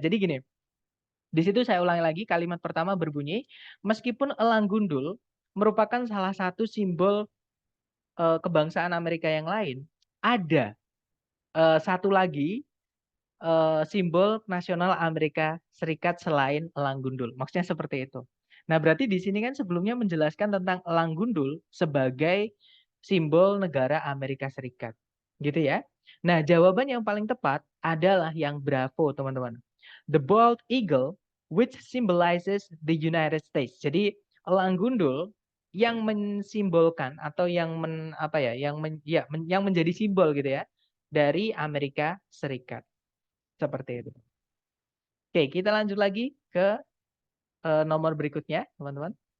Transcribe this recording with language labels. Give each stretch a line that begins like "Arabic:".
Indonesian: Jadi gini, di situ saya ulangi lagi, kalimat pertama berbunyi, meskipun elang gundul merupakan salah satu simbol kebangsaan Amerika yang lain, ada satu lagi simbol nasional Amerika Serikat selain elang gundul. Maksudnya seperti itu. Nah, berarti di sini kan sebelumnya menjelaskan tentang elang gundul sebagai simbol negara Amerika Serikat. Gitu ya. Nah, jawaban yang paling tepat adalah yang Bravo, teman-teman.
English: The bald eagle, which symbolizes the United States.
Indonesian: Jadi, elang gundul yang mensimbolkan atau yang yang menjadi simbol gitu ya dari Amerika Serikat. Seperti itu. Oke, kita lanjut lagi ke nomor berikutnya, teman-teman.